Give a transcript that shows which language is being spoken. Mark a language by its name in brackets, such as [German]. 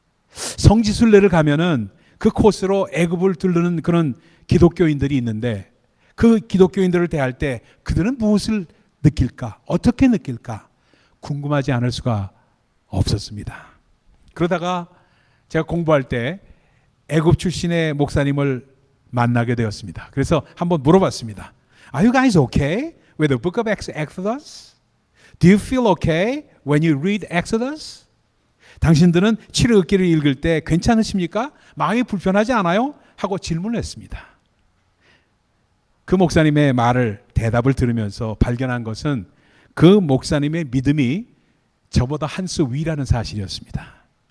[Korean] 성지순례를 가면은 그 코스로 애굽을 들르는 그런 기독교인들이 있는데 그 기독교인들을 대할 때 그들은 무엇을 느낄까? 어떻게 느낄까? 궁금하지 않을 수가 없었습니다. 그러다가 제가 공부할 때 애굽 출신의 목사님을 만나게 되었습니다. 그래서 한번 물어봤습니다. [English] Are you guys okay with the book of Exodus? Do you feel okay when you read Exodus? [Korean] 당신들은 출애굽기를 읽을 때 괜찮으십니까? 마음이 불편하지 않아요? 하고 질문을 했습니다. 그 목사님의 대답을 들으면서 발견한 것은 그 목사님의 믿음이 저보다 한 수 위라는 사실이었습니다.